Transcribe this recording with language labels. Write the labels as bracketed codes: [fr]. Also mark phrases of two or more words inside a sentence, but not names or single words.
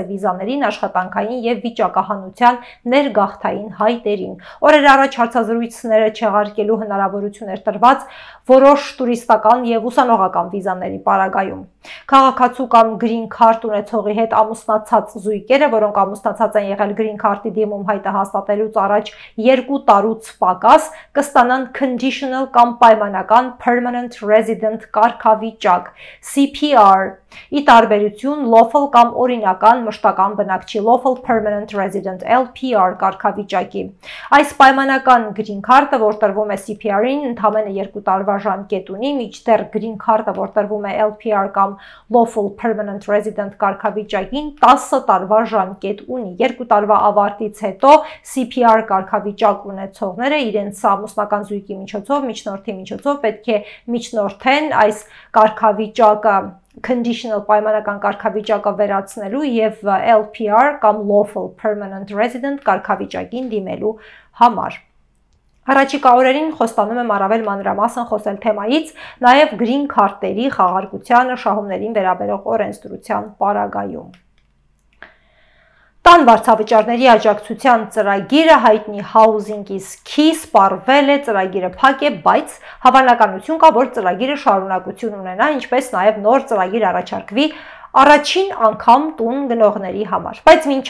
[hy] վիզաներին, աշխատանքային եւ վիճակահանության ներգաղթային հայտերին։ Օրեր առաջ հարցազրույցները չեղարկելու հնարավորություն էր տրված որոշ տուրիստական եւ ուսանողական վիզաների պարագայում։ Քաղաքացու կամ [en] green card [hy] ունեցողի հետ ամուսնացած զույգերը, որոնք ամուսնացած են եղել [en] green card- [hy] ի դիմում հայտը հաստատելուց առաջ 2 տարուց պակաս, կստանան conditional կամ պայմանական [en] permanent resident [hy] կարգավիճակ CPR, ի տարբերություն lawful կամ օրինական մշտական բնակչի [en] lawful permanent resident [hy] LPR կարգավիճակի։ Այս պայմանական [en] green card- [hy] ը, որ տրվում է CPR-ին, ընդամենը 2 տարվա ժամկետ ունի, մինչդեռ [en] green card- [hy] ը, որ տրվում է LPR կամ [en] lawful permanent resident [hy] կարգավիճակին, 10 տարվա ժամկետ ունի։ 2 տարվա ավարտից հետո CPR կարգավիճակ ունեցողները իրենց ամուսնական զույգի միջոցով, միջնորդի միջոցով պետք է միջնորդեն այս կարգավիճակը conditional պայմանական կարգավիճակը վերացնելու եւ LPR կամ [en] lawful permanent resident [hy] կարգավիճակին դիմելու համար։ Առաջիկա օրերին խոստանում եմ առավել մանրամասն խոսել թեմայից, նաև [en] green card- [hy] երի խաղարկությանը, շահումներին վերաբերող օրենսդրության պարագայում։ Տան վարձավճարների աջակցության ծրագիրը հայտնի Housing is Key սպառվել է, ծրագիրը փակ է, բայց հավանականություն կա, որ ծրագիրը շարունակություն ունենա, ինչպես նաև նոր ծրագիր առաջարկվի առաջին անգամ տուն գնողների համար։ Բայց մինչ